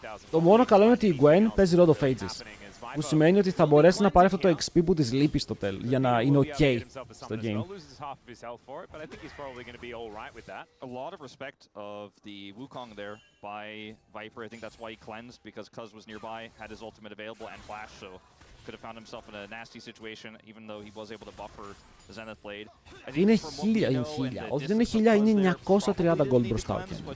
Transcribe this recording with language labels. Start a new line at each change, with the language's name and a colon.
Greek: Το μόνο καλό είναι ότι η Gwen παίζει Rod of Ages, που σημαίνει ότι θα μπορέσει να πάρει αυτό το XP που της λείπει στο τέλος, για να είναι ok στο game.
English: A lot of respect of the Wukong there by Viper. I think that's why he cleansed, because Cuz was nearby, had his ultimate available and flash, so could have found himself in a nasty situation, even though he was able to buffer the Zenith Blade.
Greek: Είναι 1000, όχι δεν είναι 1000, είναι 930 gold μπροστά.